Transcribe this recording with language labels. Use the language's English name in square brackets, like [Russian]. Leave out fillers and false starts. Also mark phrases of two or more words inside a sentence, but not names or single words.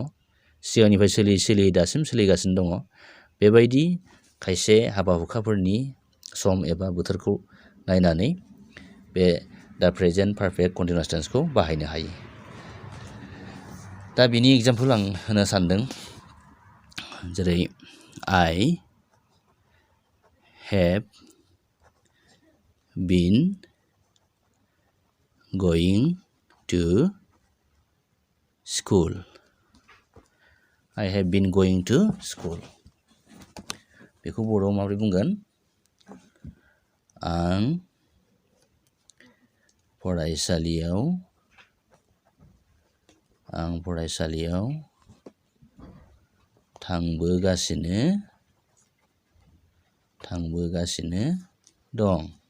[Bodo] सिगांनिफ्राय सोलियै दासिम सोलिगासिनो दङ। बेबायदि खायसे हाबा हुखाफोरनि सम एबा बोथोरखौ नायनानै बे दा [English] present perfect continuous tenseखौ [Bodo] बाहायनो हायो। दा बिनि एग्जाम्पल आं होनो सानदों। [English] जेरै I have been going to school. I have been going to school. [Bodo] बेखौ बर'आव माबोरै बुंगोन? आं फरायसालियाव थांबोगासिनो दं।